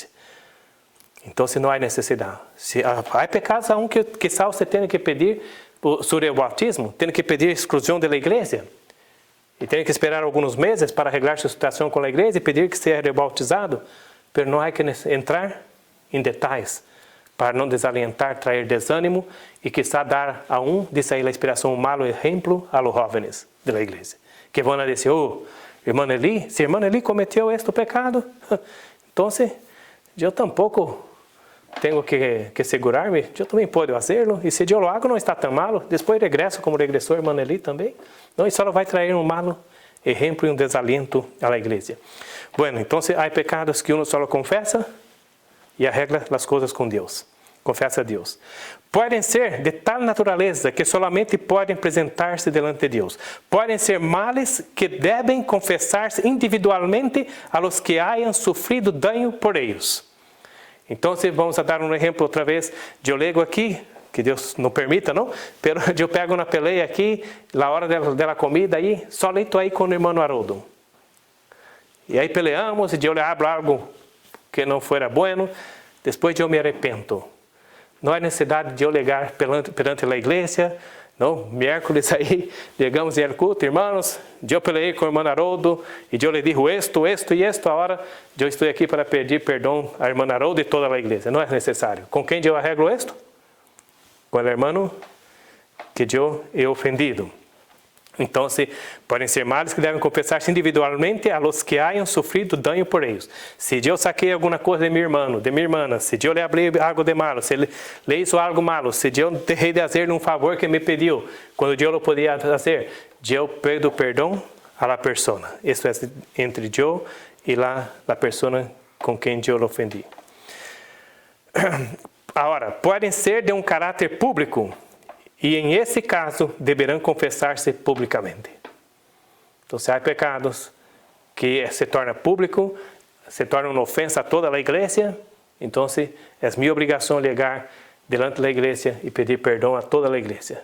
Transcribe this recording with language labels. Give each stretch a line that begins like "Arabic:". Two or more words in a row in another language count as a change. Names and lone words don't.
Portuguese: Então, se não há necessidade. Se há pecados que quizá você tem que pedir sobre o bautismo, tem que pedir exclusão da igreja. E tem que esperar alguns meses para arreglar sua situação com a igreja e pedir que seja rebautizado. Mas não há que entrar em detalhes para não desalentar, trazer desânimo e quizá dar disso aí a inspiração, um mau exemplo
Spanish: a los jóvenes
Portuguese: da igreja. Que vão dizer, irmã Eli, se a irmã Eli cometeu este pecado, então eu tampouco tenho que segurar-me, eu também posso fazê-lo, e se eu
Spanish: lo hago
Portuguese: não está tão malo, depois regresso como regressou a irmã Eli também, não, e só vai trazer um mau exemplo e um desalento à igreja. Bueno, então há pecados que uno só confessa e arregla as coisas com Deus, confessa a Deus. Podem ser de tal natureza que solamente podem apresentar-se delante de Deus. Podem ser males que devem confessar-se individualmente
Spanish: a los que hayan sufrido daño
Portuguese: por eles. Então, vamos a dar um exemplo outra vez. Eu lego aqui, que Deus não permita, não? Pero eu pego uma peleia aqui, na hora da comida, aí, só estou aí com o irmão Haroldo. E aí peleamos, e eu lhe hablo algo que não fora bueno, depois eu me arrependo. Não há necessidade de eu legar perante a igreja. Não, miércoles aí, chegamos em culto, irmãos, eu peleei com o irmão Haroldo e eu lhe digo esto e esto, agora eu estou aqui para pedir perdão ao irmão Haroldo e toda a igreja. Não é necessário. Com quem eu
Spanish: arreglo esto?
Portuguese: Com o irmão que eu
Spanish: he ofendido.
Portuguese: Então, podem ser males que devem confessar-se individualmente
Spanish: a los que hayan sofrido daño
Portuguese: por eles. Se eu saquei alguma coisa de meu irmão, de minha irmã, se eu lhe falei algo de malo, se ele
Spanish: hizo algo malo,
Portuguese: se eu deixei de fazer um favor que me pediu, quando eu não podia fazer, eu peço perdão
Spanish: a la persona.
Portuguese: Isso é entre eu e a pessoa com quem eu ofendi. Agora, podem ser de um caráter público. E em esse caso, deverão confessar-se publicamente. Então, se há pecados que se torna público, se torna uma ofensa a toda a igreja, então é minha obrigação ligar delante da igreja e pedir perdão a toda a igreja.